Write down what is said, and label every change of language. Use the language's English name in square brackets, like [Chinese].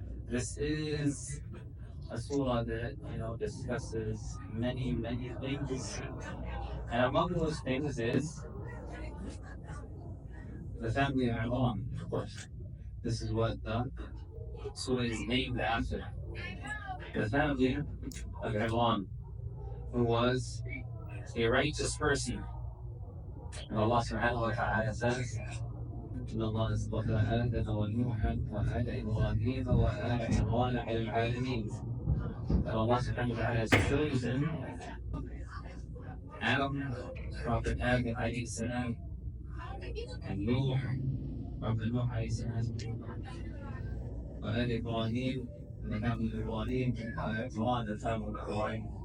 [English] This is a surah that discusses many things, and among those things is the family of Imran. Of course, this is what the surah is named after. The family of Imran, who was a righteous person. And Allah subhanahu wa ta'ala says, [Arabic] إن الله اصطفى آدم ونوحا وآل إبراهيم وآل عمران على العالمين. [English] That Allah subhanahu wa ta'ala has chosen Adam, Prophet Adam alayhi salam, and Nuh, Prophet Nuh alayhi salam, [Arabic] وآل إبراهيم, [English] and the family of Ibrahim, and Imran, the family of Ibrahim.